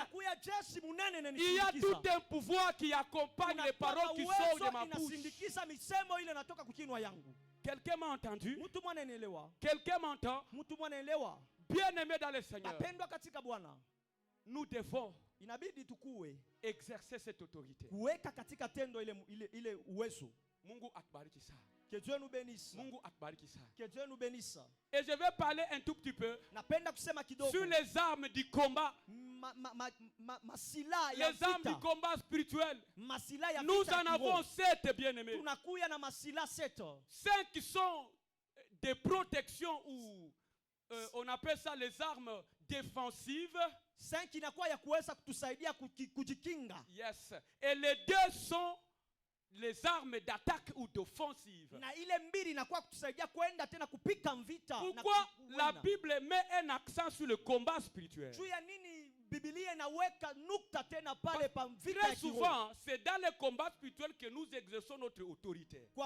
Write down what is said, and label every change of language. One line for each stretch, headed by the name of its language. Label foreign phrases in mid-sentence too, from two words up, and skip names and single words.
French: Il y a tout un pouvoir qui accompagne les paroles qui sortent de ma bouche. Quelqu'un m'a entendu? Quelqu'un m'entend? Bien aimé dans le Seigneur, nous devons exercer cette autorité.
Swahili: Mungu akubariki sana.
French: Que Dieu nous bénisse.
Swahili: Mungu akubariki sana.
French: Que Dieu nous bénisse. Et je vais parler un tout petit peu sur les armes du combat. Les armes du combat spirituel. Nous en avons 7, bien-aimés. 5 qui sont des protections ou on appelle ça les armes défensives.
Swahili: 5 inakuwa ya kuweza kutusaidia kujikinga.
English: Yes.
French: Et les 2 sont les armes d'attaque ou d'offensive. Pourquoi la Bible met un accent sur le combat spirituel? Très souvent, c'est dans le combat spirituel que nous exerçons notre autorité.